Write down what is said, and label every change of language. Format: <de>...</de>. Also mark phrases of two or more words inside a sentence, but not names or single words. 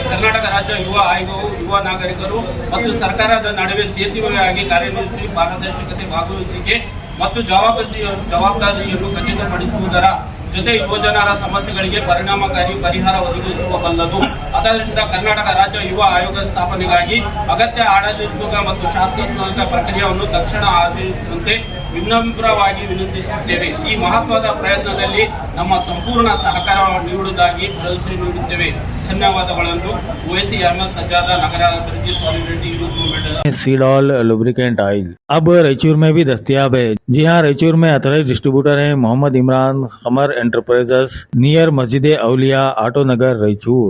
<kn>ಕರ್ನಾಟಕ ರಾಜ್ಯ ಯುವ ಆಯೋಗವು ಯುವ ನಾಗರಿಕರು ಮತ್ತು ಸರ್ಕಾರದ ನಡುವೆ ಸೇತುವೆಯಾಗಿ ಕಾರ್ಯನಿರ್ವಹಿಸಿ ಪಾರದರ್ಶಕತೆ, ಭಾಗವಹಿಸುವಿಕೆ ಮತ್ತು ಜವಾಬ್ದಾರಿಯನ್ನು ಖಚಿತಪಡಿಸುವುದರ ಜೊತೆ ಯುವಜನರ ಸಮಸ್ಯೆಗಳಿಗೆ ಪರಿಣಾಮಕಾರಿ ಪರಿಹಾರ ಒದಗಿಸಬಲ್ಲದು। ಆದ್ದರಿಂದ ಕರ್ನಾಟಕ ರಾಜ್ಯ ಯುವ ಆಯೋಗ ಸ್ಥಾಪನೆಗಾಗಿ ಅಗತ್ಯ ಆಡಳಿತಾತ್ಮಕ ಮತ್ತು ಶಾಸನಾತ್ಮಕ ಪ್ರಕ್ರಿಯೆಯನ್ನು ತಕ್ಷಣ ಆಧರಿಸುವಂತೆ ವಿನಮ್ರವಾಗಿ ವಿನಂತಿಸುತ್ತೇವೆ। ಈ ಮಹತ್ವದ ಪ್ರಯತ್ನದಲ್ಲಿ ನಮ್ಮ ಸಂಪೂರ್ಣ ಸಹಕಾರ ನೀಡುವುದಾಗಿ ಭರವಸೆ ನೀಡುತ್ತೇವೆ। धन्यवादಗಳನ್ನು ओवैसी अहमद सज्जाद, नगराभिवृद्धि सॉलिडेरिटी यूथ मूवमेंट।</kn> <hi>सीडॉल लुब्रिकेंट ऑयल अब रायचूर में भी दस्तयाब है। जी हाँ, रायचूर में</hi> <en>authorised distributor</en> <hi>हैं मोहम्मद इमरान, कमर एंटरप्राइजेस, नियर मस्जिद औलिया, आटो नगर, रायचूर।</hi>